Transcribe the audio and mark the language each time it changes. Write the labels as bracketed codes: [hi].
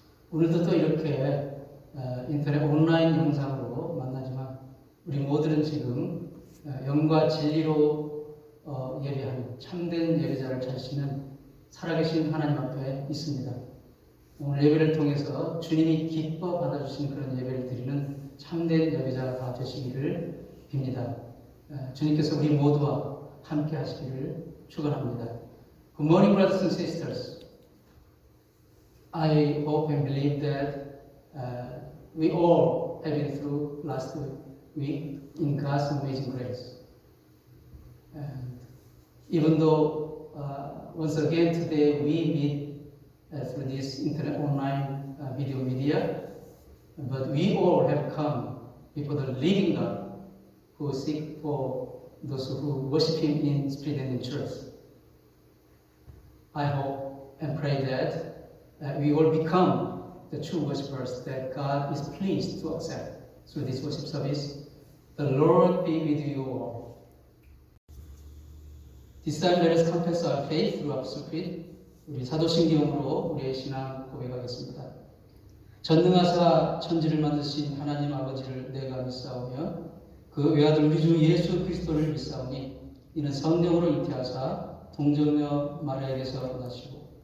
[ko] 오늘도 또 이렇게 인터넷 온라인 영상으로 만나지만 우리 모두는 지금 영과 진리로 예배하는 참된 예배자를 찾으시는 살아계신 하나님 앞에 있습니다. 오늘 예배를 통해서 주님이 기뻐 받아주시는 그런 예배를 드리는 참된 예배자가 되시기를 빕니다. 주님께서 우리 모두와 함께 하시기를 축원합니다. [en] Good morning, brothers and sisters. I hope and believe that we all have been through last week in God's amazing grace. And even though once again today we meet through this internet online video media, but we all have come before the living God who seek for those who worship Him in spirit and in truth. I hope and pray that we will become the true worshipers that God is pleased to accept through this worship service. The Lord be with you all. This time let us confess our faith through Apostles' Creed. [ko] 우리 사도신경으로 우리의 신앙 고백하겠습니다. 전능하사 천지를 만드신 하나님 아버지를 내가 믿사오며 그 외아들 우리 주 예수 그리스도를 믿사오니 이는 성령으로 잉태하사 동정녀 마리아에게서 나시고